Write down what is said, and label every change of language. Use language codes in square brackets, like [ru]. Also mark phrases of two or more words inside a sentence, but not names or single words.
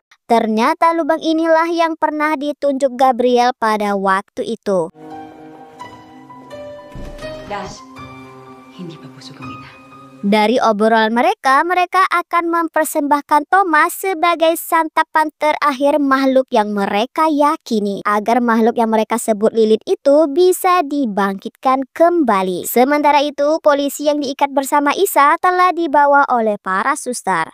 [id] Ternyata lubang inilah yang pernah ditunjuk Gabriel pada waktu itu. [tl] Das, hindi pa busog ang ina. [id] Dari obrolan mereka akan mempersembahkan Thomas sebagai santapan terakhir makhluk yang mereka yakini, agar makhluk yang mereka sebut Lilith itu bisa dibangkitkan kembali. Sementara itu, polisi yang diikat bersama Isa telah dibawa oleh para suster.